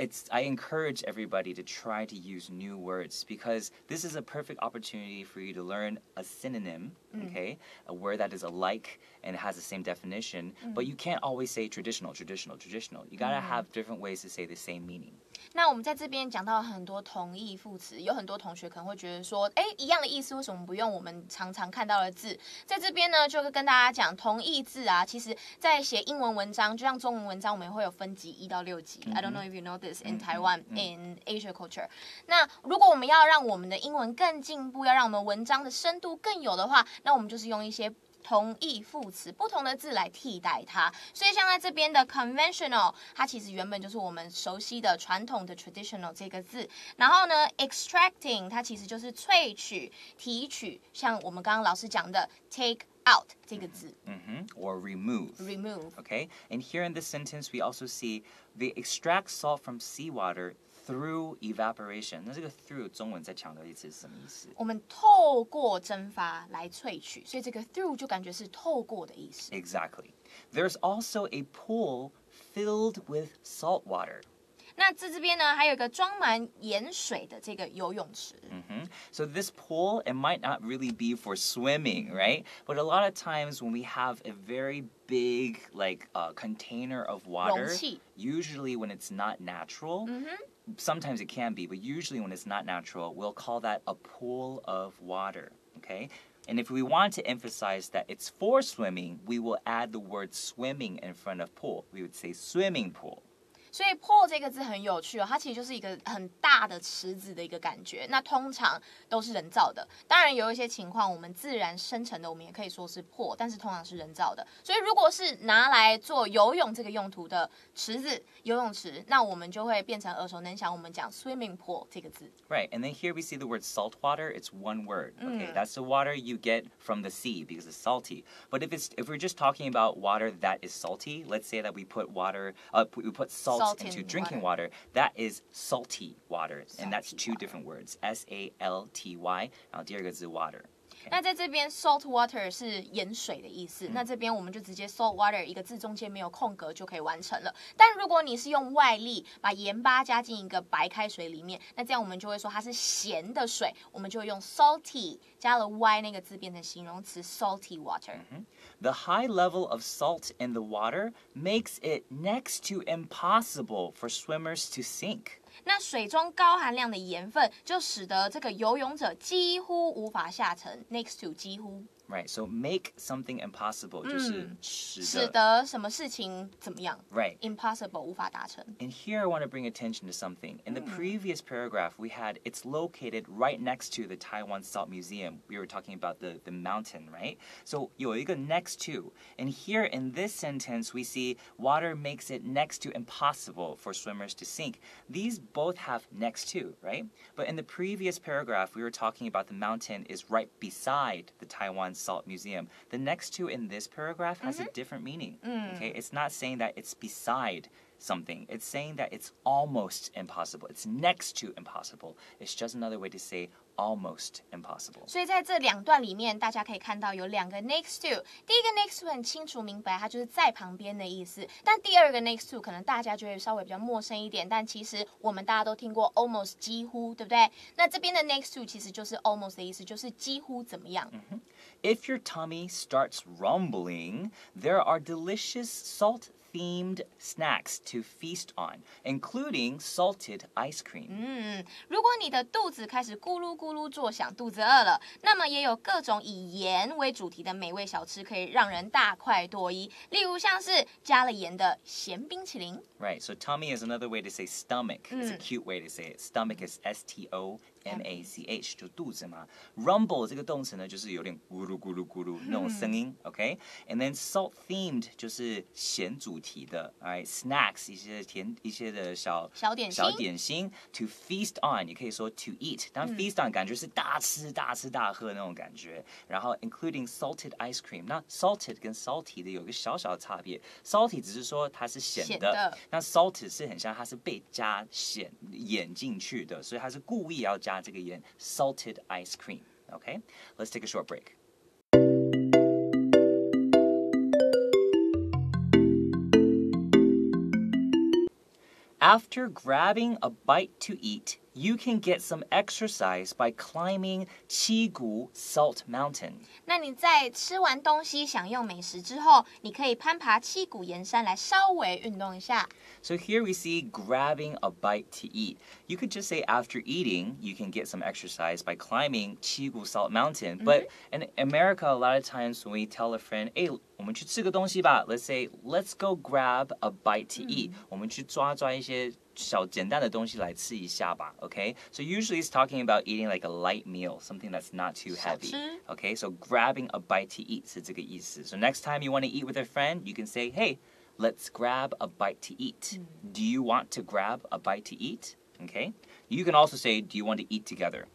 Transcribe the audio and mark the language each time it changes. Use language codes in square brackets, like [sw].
[en] I encourage everybody to try to use new words because this is a perfect opportunity for you to learn a synonym, okay? A word that is alike and has the same definition, but you can't always say traditional. You gotta have different ways to say the same meaning. [zh] 那我们在这边讲到很多同义副词，有很多同学可能会觉得说，一样的意思，为什么不用我们常常看到的字？在这边呢，就跟大家讲，同义字啊，其实在写英文文章，就像中文文章，我们会有分级1到6级。 [en] I don't know if you know this in Taiwan, in Asia culture. [zh] 那如果我们要让我们的英文更进步，要让我们文章的深度更有的话，那我们就是用一些同义副词，不同的字来替代它。所以像在这边的 conventional， 它其实原本就是我们熟悉的传统的 traditional 这个字。然后呢 extracting 它其实就是萃取、提取，像我们刚刚老师讲的 take out 这个字。 [en] Or remove. Okay? And here in this sentence, we also see they extract salt from seawater through evaporation. [zh] 那这个 through 中文再强调一次是什么意思？我们透过蒸发来萃取，所以这个 through 就感觉是透过的意思。 [en] Exactly. There's also a pool filled with salt water. [zh] 那这边呢，还有一个装满盐水的这个游泳池。 [en] So this pool, it might not really be for swimming, right? But a lot of times when we have a very big container of water, [zh] 容器。 [en] usually when it's not natural, sometimes it can be, but usually when it's not natural, we'll call that a pool of water, okay? And if we want to emphasize that it's for swimming, we will add the word swimming in front of pool. We would say swimming pool. [zh] 所以 pool 这个字很有趣哦，它其实就是一个很大的池子的一个感觉。那通常都是人造的，当然有一些情况我们自然生成的，我们也可以说是 pool， 但是通常是人造的。所以如果是拿来做游泳这个用途的池子、游泳池，那我们就会变成耳熟能详，我们讲 swimming pool 这个字。 [en] Right, and then here we see the word salt water. It's one word. Okay, that's the water you get from the sea because it's salty. But if we're just talking about water that is salty, let's say that we put salt into drinking water, that is salty water, and that's two different words, salty, [zh] 然后第二个字 [en] water. [zh] 那在这边 salt water 是盐水的意思，那这边我们就直接 salt water 一个字中间没有空格就可以完成了。但如果你是用外力把盐巴加进一个白开水里面，那这样我们就会说它是咸的水，我们就会用 salty 加了 y 那个字变成形容词 salty water。 [en] The high level of salt in the water makes it next to impossible for swimmers to sink. [zh] 那水中高含量的盐分就使得这个游泳者几乎无法下沉 ，next to 几乎。 [en] Right, so make something impossible [zh] 就是使得什么事情怎么样 [en] Right. [zh] impossible 无法达成。 [en] And here I want to bring attention to something. In the previous paragraph, we had it's located right next to the Taiwan Salt Museum. We were talking about the mountain, right? So [zh] 有一个 [en] next to. And here in this sentence, we see water makes it next to impossible for swimmers to sink. These both have next to, right? But in the previous paragraph, we were talking about the mountain is right beside the Taiwan Salt Museum. The next to in this paragraph has a different meaning. Okay, it's not saying that it's beside something. It's saying that it's almost impossible. It's next to impossible. It's just another way to say almost impossible. [zh] 所以在这两段里面，大家可以看到有两个 next to。第一个 next to 很清楚明白，它就是在旁边的意思。但第二个 next to 可能大家就会稍微比较陌生一点，但其实我们大家都听过 almost 几乎，对不对？那这边的 next to 其实就是 almost 的意思，就是几乎怎么样。 [en] If your tummy starts rumbling, there are delicious salt-themed snacks to feast on, including salted ice cream. [zh] 如果你的肚子开始咕噜咕噜作响，肚子饿了，那么也有各种以盐为主题的美味小吃可以让人大快朵颐。例如像是加了盐的咸冰淇淋。 [en] Right, so tummy is another way to say stomach. It's a cute way to say it. Stomach is S-T-O-M-A-C-H, [zh] 就肚子嘛。 Rumble 这个动词呢，就是有点咕噜咕噜咕噜那种声音 ，OK? And then salt-themed 就是咸主题的 ，alright? Snacks 一些的小点心 To feast on 也可以说 to eat， 但 feast on 感觉是大吃大喝那种感觉。然后 [en] including salted ice cream， [zh] 那 salted 跟 salty 的有一个小小的差别 ，salty 只是说它是咸的。那 salted 是很像它是被加盐进去的，所以它是故意要加这个盐 salted ice cream. [en] Okay, let's take a short break. After grabbing a bite to eat, you can get some exercise by climbing Cigu Salt Mountain. [zh] 那你在吃完东西享用美食之后，你可以攀爬七股盐山来稍微运动一下。 [en] So here we see grabbing a bite to eat. You could just say after eating, you can get some exercise by climbing Cigu Salt Mountain. But in America, a lot of times when we tell a friend, hey, [zh] 我们去吃个东西吧, [en] let's say, let's go grab a bite to eat. [zh] 我们去抓一些小简单的东西来吃一下吧, okay? [en] So usually it's talking about eating like a light meal, something that's not too heavy. Okay, so grabbing a bite to eat [zh] 是这个意思. [en] So next time you want to eat with a friend, you can say, hey, let's grab a bite to eat. Do you want to grab a bite to eat? Okay. You can also say, do you want to eat together?